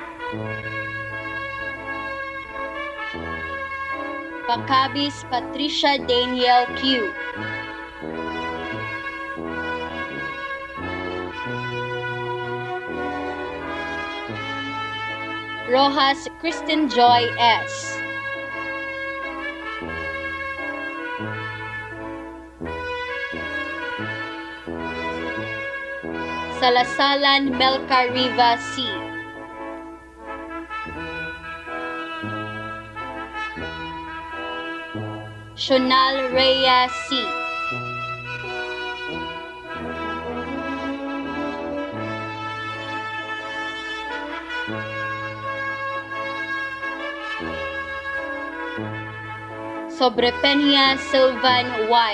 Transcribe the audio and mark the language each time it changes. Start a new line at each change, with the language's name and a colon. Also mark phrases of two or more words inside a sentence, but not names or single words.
English: Pacabis Patricia Daniel Q. Rojas Kristen Joy S. Salasalan Melcar Riva C. Shonal Rhea C. Sobrepenia Sylvan Y.